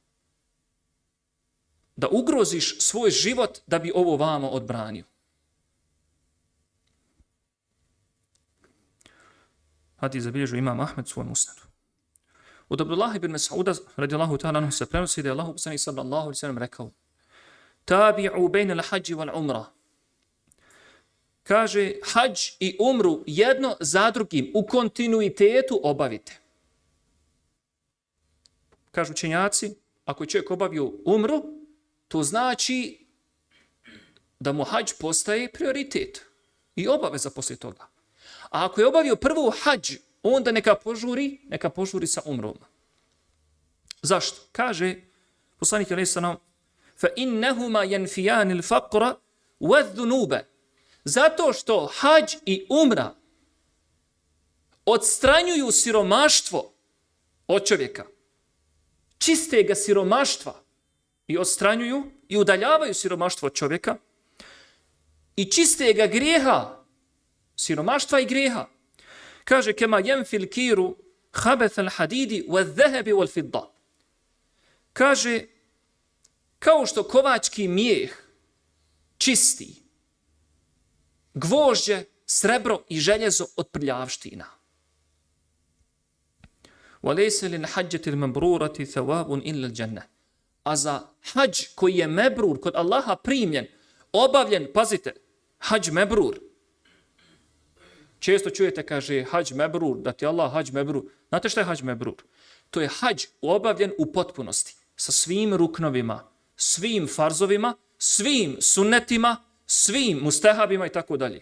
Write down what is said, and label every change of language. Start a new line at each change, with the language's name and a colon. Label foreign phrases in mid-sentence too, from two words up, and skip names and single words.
Bosnian: Da ugroziš svoj život da bi ovo vamo odbranio. Hadis zabilježio imam Ahmed svoj musnadu. Od Abdullah ibn Mas'uda
Arabic: رضي الله تعالى عنه
Bosnian: se prenosi da je Allahu poslanik
Arabic: صلى الله عليه وسلم
Bosnian: rekao:
Arabic: تابعوا بين الحج والعمرة.
Bosnian: Kaže, hađ i umru jedno za drugim u kontinuitetu obavite. Kažu učenjaci, ako je čovjek obavio umru, to znači da mu hađ postaje prioritet i obaveza poslije toga. A ako je obavio prvo hađ, onda neka požuri sa umrom. Zašto? Kaže poslanik
Arabic: عليه السلام: "فإنهما ينفيان الفقر والذنوب."
Bosnian: Zato što hađ i umra odstranjuju siromaštvo od čovjeka. Čiste ga siromaštva i odstranjuju i udaljavaju siromaštvo od čovjeka i čiste ga grijeha, siromaštva i grijeha. Kaže,
Arabic: كما ينفي الكير خبث الحديد والذهب والفضة.
Bosnian: Kaže, kao što kovački mijeh čisti gvožđe, srebro i željezo od prljavština.
Arabic: وَلَيْسَ لِلْحَجَّةِ الْمَبْرُورَةِ ثَوَابٌ إِلَّا الْجَنَّةِ.
Bosnian: A za hadž koji je mebrur, kod Allaha primljen, obavljen, pazite, hadž mebrur. Često čujete, kaže, hadž mebrur, da ti Allah hadž mebrur. Znate šta je hadž mebrur? To je hadž obavljen u potpunosti, sa svim ruknovima, svim farzovima, svim sunnetima, svim mustehabima i tako dalje.